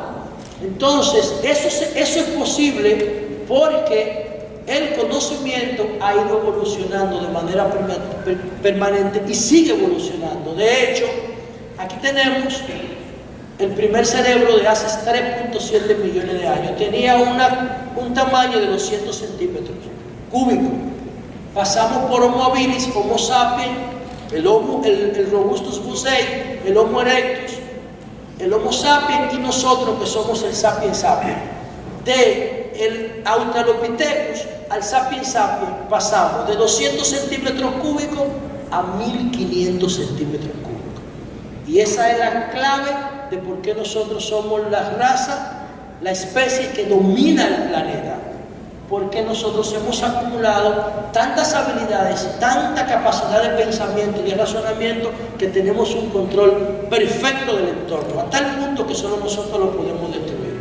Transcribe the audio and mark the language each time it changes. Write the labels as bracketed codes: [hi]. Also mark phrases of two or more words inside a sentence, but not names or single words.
[es] Entonces, eso es posible porque el conocimiento ha ido evolucionando de manera permanente y sigue evolucionando. De hecho, aquí tenemos el primer cerebro de hace 3.7 millones de años. Tenía un tamaño de 200 centímetros cúbicos. Pasamos por Homo habilis, Homo sapiens, el Robustus bucei, el Homo erectus, el Homo sapiens y nosotros que somos el Sapiens sapiens. De el Australopithecus al Sapiens sapiens pasamos de 200 centímetros cúbicos a 1.500 centímetros cúbicos. Y esa es la clave de por qué nosotros somos la raza, la especie que domina el planeta. porque nosotros hemos acumulado tantas habilidades, tanta capacidad de pensamiento y de razonamiento, que tenemos un control perfecto del entorno, a tal punto que solo nosotros lo podemos destruir.